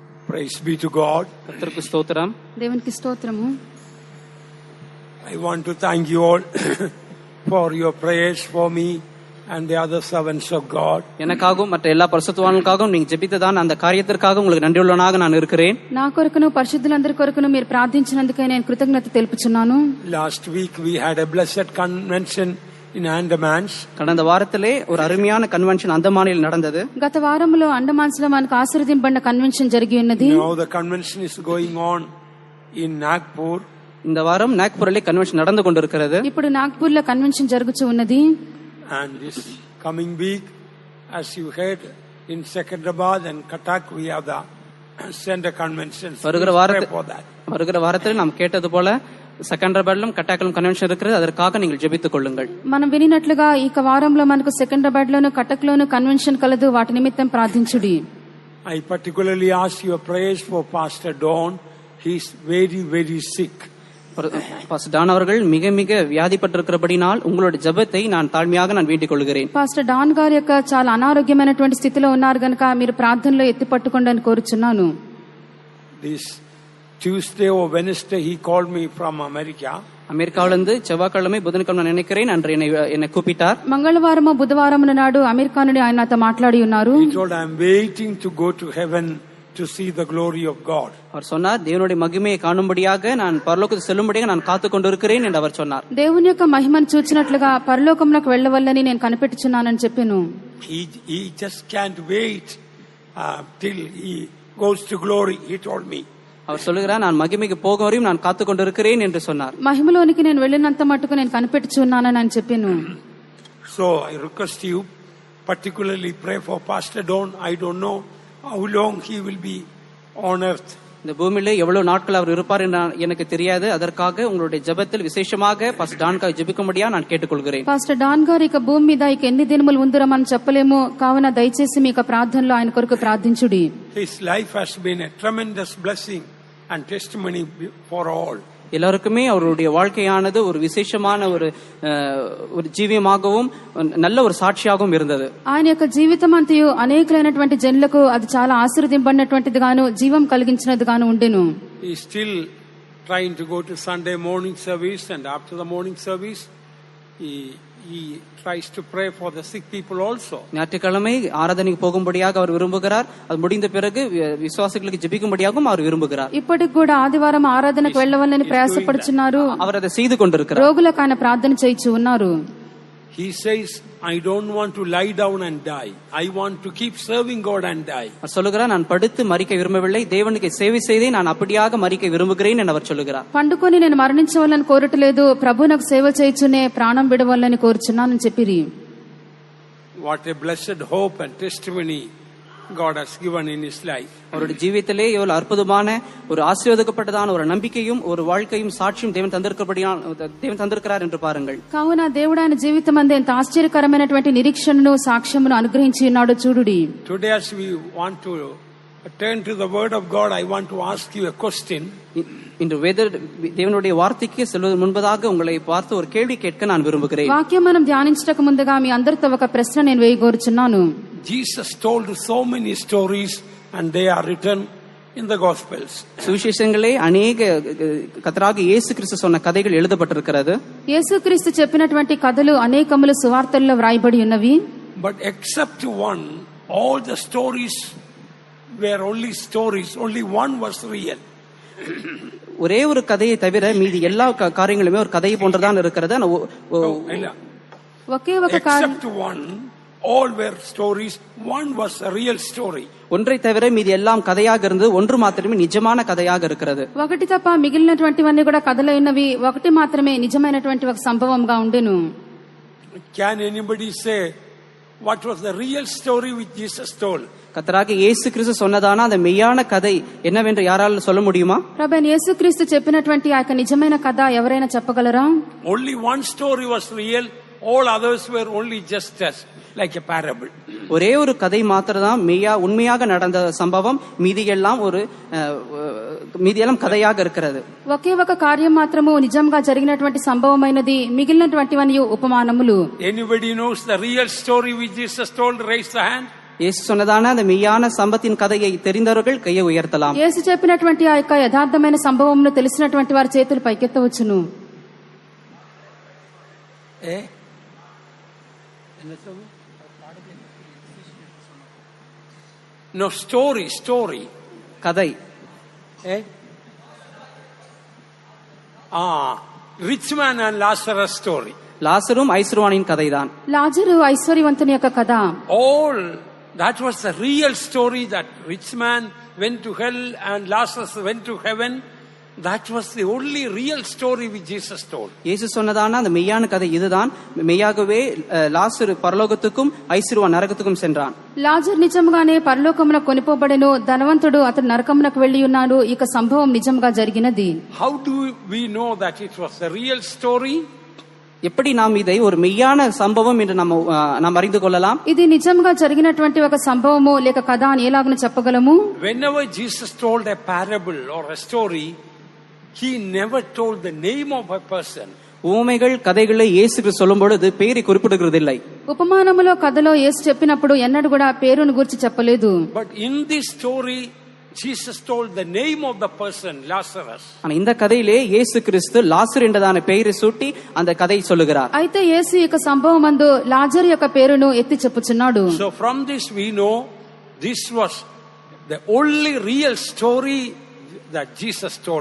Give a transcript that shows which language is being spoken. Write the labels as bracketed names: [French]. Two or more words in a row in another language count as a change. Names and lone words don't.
[English] Praise be to God. [Tamil] கர்த்தருக்கு ஸ்தோத்திரம். [Telugu] దేవునికి స్తోత్రము. [English] I want to thank you all for your prayers for me and the other servants of God. [Tamil] எனக்காகவும் மற்ற எல்லா பரிசுத்தவான்களுக்காகவும் நீங்க ஜெபித்ததான அந்த காரியத்திற்காக உங்களுக்கு நன்றியுள்ளவனாக நான் இருக்கிறேன். [Telugu] నా కొరకును పరిశుద్ధులందరి కొరకును మీరు ప్రార్థించినందుకే నేను కృతజ్ఞత తెలుపుచున్నాను. [English] Last week we had a blessed convention in Andamans. [Tamil] கடந்த வாரத்திலே ஒரு அருமையான கன்வென்ஷன் அந்தமானில் நடந்தது. [Telugu] గత వారంలో అండమాన్స్ లో మనకు ఆశీర్వదింపబడిన కన్వెన్షన్ జరిగి ఉన్నది. [English] Now the convention is going on in Nagpur. [Tamil] இந்த வாரம் நாக்பூரிலே கன்வென்ஷன் நடந்து கொண்டிருக்கிறது. [Telugu] ఇప్పుడు నాగ్పూర్ లో కన్వెన్షన్ జరుగుతూ ఉన్నది. [English] And this coming week, as you heard, in Secunderabad and Cuttack we have the center conventions. [Tamil] வருகிற வாரத்தில் நாம் கேட்டது போல செகண்டராபாத்லும் கட்டாக்கிலும் கன்வென்ஷன் இருக்கிறது. அதற்காக நீங்கள் ஜெபித்துக் கொள்ளுங்கள். [Telugu] మనం వినినట్లుగా ఈ వారంలో మనకు సెకండ్రాబాద్ లోను కటక్ లోను కన్వెన్షన్ కలదు. వాటి నిమిత్తం ప్రార్థించుడి. [English] I particularly ask your prayers for Pastor Don. He is very, very sick. [Tamil] பாஸ்டர் டான் அவர்கள் மிக மிக வியாதிப்பட்டிருக்கிறபடினால் உங்களுடைய ஜெபத்தை நான் தாழ்மையாக வேண்டிக் கொள்கிறேன். [Telugu] పాస్టర్ డాన్ గారి యొక్క చాలా అనారోగ్యమైనటువంటి స్థితిలో ఉన్నారు గనుక మీరు ప్రార్థనలో ఎత్తి పట్టుకోండి అని కోరుచున్నాను. [English] This Tuesday or Wednesday he called me from America. [Tamil] அமெரிக்காவிலிருந்து செவ்வாய்க்கிழமை புதன்கிழமை நினைக்கிறேன் அன்று என்னை கூப்பிட்டார். [Telugu] మంగళవారము బుధవారము నాడు అమెరికా నుండి ఆయన నాతో మాట్లాడి ఉన్నారు. [English] He told I am waiting to go to heaven to see the glory of God. [Tamil] அவர் சொன்னார் தேவனுடைய மகிமையை காணும்படியாக நான் பரலோகத்துக்கு செல்லும்படியாக நான் காத்துக் கொண்டிருக்கிறேன் என்று அவர் சொன்னார். [Telugu] దేవుని యొక్క మహిమను చూచినట్లుగా పరలోకమునకు వెళ్ళవల్లని నేను కనిపెట్టుచున్నానని చెప్పాను. [English] He just can't wait till he goes to glory, he told me. [Tamil] அவர் சொல்லுகிறார் நான் மகிமைக்கு போகும் வரையும் நான் காத்துக் கொண்டிருக்கிறேன் என்று சொன்னார். [Telugu] మహిమలోనికి నేను వెళ్ళినంత మట్టుకు నేను కనిపెట్టుచున్నానని అని చెప్పాను. [English] So I request you particularly pray for Pastor Don. I don't know how long he will be on earth. [Tamil] இந்த பூமியிலே எவ்வளவு நாட்கள் அவர் இருப்பார் என்று எனக்கு தெரியாது. அதற்காக உங்களுடைய ஜெபத்தில் விசேஷமாக பாஸ்டர் டான்காய் ஜெபிக்கும்படியா நான் கேட்டுக்கொள்கிறேன். [Telugu] పాస్టర్ డాన్ గారు ఇక భూమి మీద ఇక ఎన్ని దినములు ఉందురమని చెప్పలేము. కావున దయచేసి మీ యొక్క ప్రార్థనలో ఆయన కొరకు ప్రార్థించుడి. [English] His life has been a tremendous blessing and testimony for all. [Tamil] எல்லாருக்குமே அவருடைய வாழ்க்கையானது ஒரு விசேஷமான ஒரு ஜீவியமாகவும் நல்ல ஒரு சாட்சியாகவும் இருந்தது. [Telugu] ఆయన యొక్క జీవితం అంతయు అనేకమైనటువంటి జనులకు అది చాలా ఆశీర్వదింపబడినటువంటిది గాను జీవం కలిగించినది గాను ఉండెను. [English] He is still trying to go to Sunday morning service, and after the morning service he tries to pray for the sick people also. [Tamil] ஞாயிற்றுக்கிழமை ஆராதனைக்கு போகும்படியாக அவர் விரும்புகிறார். அது முடிந்த பிறகு விசுவாசிகளுக்கு ஜெபிக்கும்படியாகவும் அவர் விரும்புகிறார். [Telugu] ఇప్పటికి కూడా ఆదివారం ఆరాధనకు వెళ్ళవాలని ప్రయాసపడుచున్నారు. [Tamil] அவர் அதை செய்து கொண்டிருக்கிறார். [Telugu] రోగులకు ఆయన ప్రార్థన చేయించు ఉన్నారు. [English] He says I don't want to lie down and die. I want to keep serving God and die. [Tamil] அவர் சொல்லுகிறார் நான் படுத்து மரிக்க விரும்பவில்லை, தேவனுக்கு சேவை செய்தே நான் அப்படியாக மரிக்க விரும்புகிறேன் என்று அவர் சொல்லுகிறார். [Telugu] పండుకొని నేను మరణించవాలని కోరట్లేదు, ప్రభువునకు సేవ చేయుచునే ప్రాణం విడవాలని కోరుచున్నానని చెప్పిరి. [English] What a blessed hope and testimony God has given in his life. [Tamil] அவருடைய ஜீவிதத்திலே எவ்வளவு அற்புதமான ஒரு ஆசீர்வதிக்கப்பட்டதான ஒரு நம்பிக்கையும் ஒரு வாழ்க்கையும் சாட்சியும் தேவன் தந்திருக்கிறார் என்று பாருங்கள். [Telugu] కావున దేవుడు ఆయన జీవితం అందే ఎంత ఆశ్చర్యకరమైనటువంటి నిరీక్షణను సాక్ష్యమును అనుగ్రహించి ఉన్నాడో చూడుడి. [English] Today as we want to turn to the word of God, I want to ask you a question. [Tamil] இன்று தேவனுடைய வார்த்தைக்கு செல்வது முன்பதாக உங்களை பார்த்து ஒரு கேள்வி கேட்க நான் விரும்புகிறேன். [Telugu] వాక్యం మనం ధ్యానించటకు ముందుగా మీ అందరితో ఒక ప్రశ్న నేను వేయగోరుచున్నాను. [English] Jesus told so many stories and they are written in the Gospels. [Tamil] சுவிசேஷங்களே அநேக கர்த்தராகிய இயேசு கிறிஸ்து சொன்ன கதைகள் எழுதப்பட்டிருக்கிறது. [Telugu] యేసుక్రీస్తు చెప్పినటువంటి కథలు అనేకములు సువార్తల్లో వ్రాయబడి ఉన్నవి. [English] But except one, all the stories were only stories. Only one was real. [Tamil] ஒரே ஒரு கதையை தவிர மீதி எல்லா காரியங்களுமே ஒரு கதை போன்றதான் இருக்கிறது. ஒரே ஒரு [English] except one, all were stories. One was a real story. [Tamil] ஒன்றை தவிர மீதி எல்லாம் கதையாக இருந்து ஒன்று மாத்திரமே நிஜமான கதையாக இருக்கிறது. [Telugu] ఒకటి తప్ప మిగిలినటువంటివన్నీ కూడా కథలైనవి, ఒకటి మాత్రమే నిజమైనటువంటి ఒక సంభవంగా ఉండెను. [English] Can anybody say what was the real story which Jesus told? [Tamil] கர்த்தராகிய இயேசு கிறிஸ்து சொன்னதான அந்த மெய்யான கதை என்னவென்று யாரால சொல்ல முடியுமா? [Telugu] ప్రభువైన యేసుక్రీస్తు చెప్పినటువంటి ఆ యొక్క నిజమైన కథ ఎవరైనా చెప్పగలరా? [English] Only one story was real, all others were only just like a parable. [Tamil] ஒரே ஒரு கதை மாத்திரம்தான் உண்மையாக நடந்த சம்பவம், மீதியெல்லாம் கதையாக இருக்கிறது. [Telugu] ఒకే ఒక కార్యం మాత్రము నిజంగా జరిగినటువంటి సంభవమైనది, మిగిలినటువంటివన్నీ ఉపమానములు. [English] Anybody knows the real story which Jesus told? Raise the hand. [Tamil] இயேசு சொன்னதான அந்த மெய்யான சம்பத்தின் கதையை தெரிந்தவர்கள் கையை உயர்த்தலாம். [Telugu] యేసు చెప్పినటువంటి ఆ యొక్క యథార్థమైన సంభవమును తెలిసినటువంటి వారి చేతులు పైకెత్తవచ్చును. [English] No, story. [Tamil] கதை. [English] Rich man and Lazarus story. [Tamil] லாசரும் ஐஸ்வர்வானின் கதைதான். [Telugu] లాజరు ఐశ్వర్యవంతుని యొక్క కథ. [English] All that was the real story, that rich man went to hell and Lazarus went to heaven. That was the only real story which Jesus told. [Tamil] இயேசு சொன்னதான அந்த மெய்யான கதை இதுதான். மெய்யாகவே லாசரு பரலோகத்துக்கும் ஐஸ்வர்வான் நரகத்துக்கும் சென்றான். [Telugu] లాజరు నిజంగానే పరలోకమునకు కొనిపోబడెను, ధనవంతుడు అతడు నరకమునకు వెళ్లి ఉన్నాడు. ఇక సంభవం నిజంగా జరిగినది. [English] How do we know that it was the real story? [Tamil] எப்படி நாம் இதை ஒரு மெய்யான சம்பவம் என்று நாம் அறிந்து கொள்ளலாம்? [Telugu] ఇది నిజంగా జరిగినటువంటి ఒక సంభవము లేక కథ అని ఎలాగను చెప్పగలము? [English] Whenever Jesus told a parable or a story, he never told the name of a person. [Tamil] ஊமைகள் கதைகளை இயேசு சொல்லும் பொழுது பெயரை குறிப்பிடுகிறதில்லை. [Telugu] ఉపమానములో కథలో యేసు చెప్పినప్పుడు ఎన్నడూ కూడా పేరును గురించి చెప్పలేదు. [English] But in this story Jesus told the name of the person, Lazarus. [Tamil] ஆனா இந்த கதையிலே இயேசு கிறிஸ்து லாசர் என்றதான பெயரை சூட்டி அந்த கதையை சொல்லுகிறார். [Telugu] అయితే యేసు యొక్క సంభవమందు లాజరు యొక్క పేరును ఎత్తి చెప్పుచున్నాడు. [English] So from this we know this was the only real story that Jesus told.